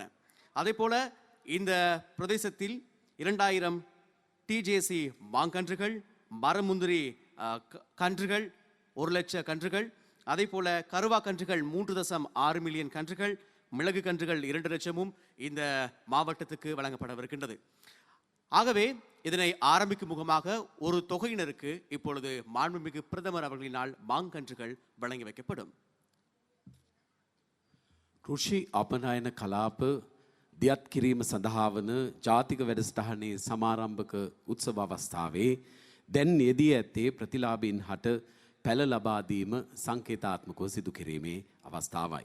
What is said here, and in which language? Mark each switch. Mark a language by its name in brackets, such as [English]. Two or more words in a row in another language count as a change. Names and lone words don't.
[Tamil] அதேபோல இந்த பிரதேசத்தில் 2000 டிஜேசி மாங்கன்றுகள், மரமுந்திரி கன்றுகள் 1 லட்ச கன்றுகள், அதேபோல கருவா கன்றுகள் 3.6 மில்லியன் கன்றுகள், மிளகு கன்றுகள் 2 லட்சமும் இந்த மாவட்டத்துக்கு வழங்கப்படவிருக்கின்றது. ஆகவே இதனை ஆரம்பிக்கும் முகமாக ஒரு தொகையினருக்கு இப்பொழுது மாண்புமிகு பிரதமர் அவர்களினால் மாங்கன்றுகள் வழங்கி வைக்கப்படும். [Sinhala] කෘෂි අපනයන කලාප දියත් කිරීම සඳහා වන ජාතික වැඩසටහනේ සමාරම්භක උත්සව අවස්ථාවේ දැන් යෙදී ඇත්තේ ප්‍රතිලාභීන් හට පැළ ලබා දීම සංකේතාත්මකව සිදු කිරීමේ අවස්ථාවයි.